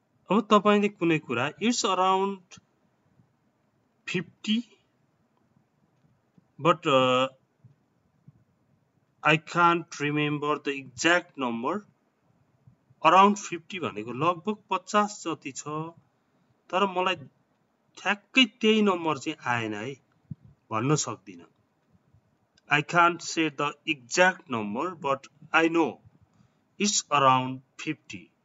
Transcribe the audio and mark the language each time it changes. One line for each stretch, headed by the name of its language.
Nepali: अब तपाईले कुनै कुरा
English: it's around 50 but I can't remember the exact number.
Nepali: Around 50 भनेको लगभग 50 जति छ, तर मलाई ठ्याक्कै त्यही नम्बर चाहिँ आएन है, भन्न सक्दिन।
English: I can't say the exact number but I know it's around 50.